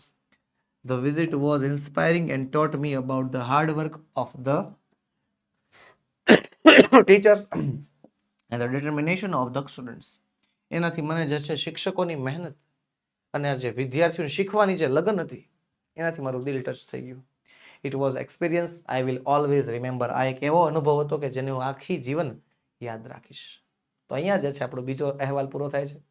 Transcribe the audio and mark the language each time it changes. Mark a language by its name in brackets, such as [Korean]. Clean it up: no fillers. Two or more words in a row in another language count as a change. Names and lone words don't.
[English] The visit was inspiring and taught me about the hard work of the teachers and the determination of the students. [Gujarati] એનાથી મને જે છે શિક્ષકોની મહેનત અને જે વિદ્યાર્થીઓને શીખવાની જે લગન હતી એનાથી મારું દિલ ટચ થઈ ગયું. [English] It was experience I will always remember. [Gujarati] આ એક એવો અનુભવ હતો કે જેને હું આખી જીવન યાદ રાખીશ. તો અહીંયા જે છે આપણો બીજો અહેવાલ પૂરો થાય છે.